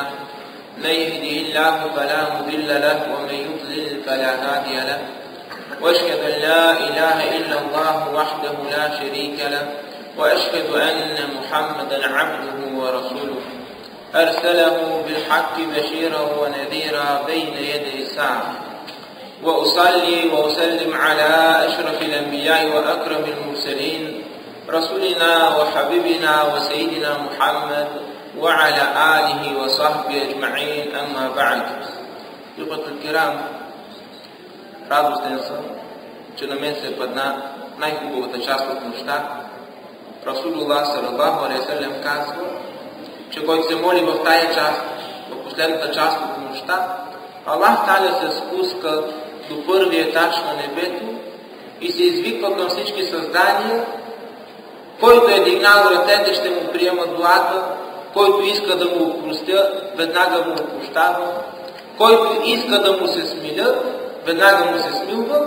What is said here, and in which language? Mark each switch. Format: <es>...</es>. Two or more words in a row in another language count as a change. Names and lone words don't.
<ar>من يهده الله فلا مضل له ومن يضلل فلا هادي له، وأشهد أن لا إله إلا الله وحده لا شريك له، وأشهد أن محمدا عبده ورسوله أرسله بالحق بشيرا ونذيرا بين يدي الساعة. وأصلي وأسلم على أشرف الأنبياء وأكرم المرسلين رسولنا وحبيبنا وسيدنا محمد وعلى آله وصحبه أجمعين. أما بعد. إخوة الكرام,</ar> <bg>радостен съм, че на мен се падна най-хубавата част от нощта. Расулуллах</bg> <ar>صلى الله عليه وسلم</ar> <bg>казва, че който се моли в тая част, в последната част от нощта, Аллах Таля се спуска до първия етаж на небето и се извиква към всички създания. Който е дигнал ръцете, ще му приема дуата, който иска да му опростя, веднага му опрощава, който иска да му се смиля, веднага му се смилва.</bg>